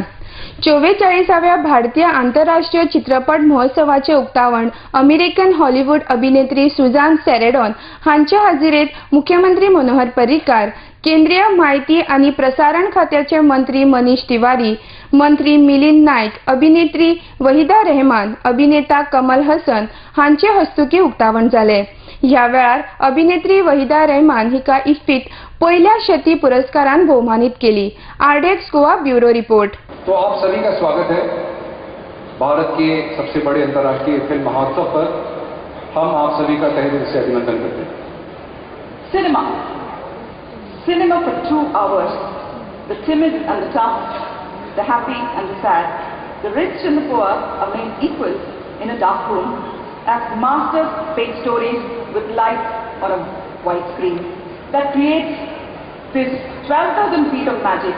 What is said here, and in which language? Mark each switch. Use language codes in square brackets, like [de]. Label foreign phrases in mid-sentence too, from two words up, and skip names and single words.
[kok] 44व्या भारतीय आंतरराष्ट्रीय चित्रपट महोत्सवाचे उक्तावण अमेरिकन हॉलिवूड अभिनेत्री सुझान सॅरेडॉन हांचे हाजिरेत मुख्यमंत्री मनोहर पर्रीकार, केंद्रीय माहिती आणि प्रसारण खात्याचे मंत्री मनीष तिवारी, मंत्री मिलिंद नाईक, अभिनेत्री वहिदा रहमान, अभिनेता कमल हसन हांचे हस्तुकी उक्तावण जाले. ह्या वेळार अभिनेत्री वहिदा रहमान हिका इफ्फीत पहिल्या शेती पुरस्कारान भोवमानीत केली. आरडेक्स गोवा [en] bureau report. [hi] तो आप सभी का स्वागत है भारत के सबसे बड़े अंतर्राष्ट्रीय फिल्म महोत्सव पर. हम आप सभी का तहे दिल से अभिनंदन करते हैं. [en] Cinema for 2 hours. The timid and the tough, the happy and the sad, the rich and the poor are made equal in a dark room as masters paint stories with light on a white screen that creates this 12,000 feet of magic.